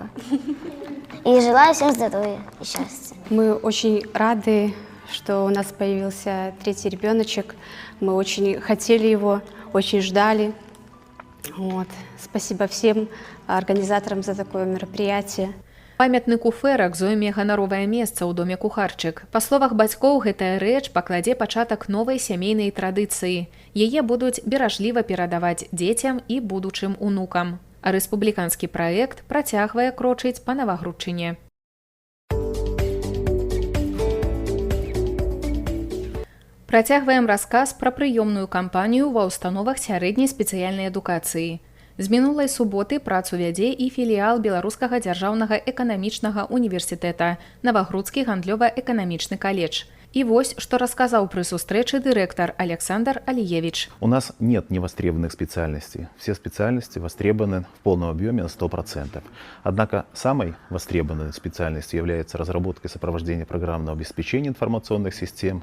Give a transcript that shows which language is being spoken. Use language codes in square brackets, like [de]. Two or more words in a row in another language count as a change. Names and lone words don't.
[ru] И желаю всем здоровья и счастья. Мы очень рады, что у нас появился третий ребеночек. Мы очень хотели его, очень ждали. Спасибо всем организаторам за такое мероприятие. [be] Памятны куфэрак зойме ганаровае месца ў доме Кухарчык. Па словах бацькоў, гэтая рэч пакладзе пачатак новай сямейнай традыцыі. Яе будуць беражліва перадаваць дзецям і будучым унукам. А рэспубліканскі праект працягвае крочыць па Навагрудчыне. Працягваем расказ пра прыёмную кампанію ва ўстановах сярэдняй спецыяльнай адукацыі. З мінулай суботы працу вядзе і філіял Беларускага дзяржаўнага эканамічнага універсітэта, Навагрудскі гандлёва-эканамічны каледж. [ru] И вось, что рассказал при сустрэчы директор Александр Алиевич. У нас нет невостребованных специальностей. Все специальности востребованы в полном объеме на 100%. Однако самой востребованной специальностью является разработка и сопровождение программного обеспечения информационных систем.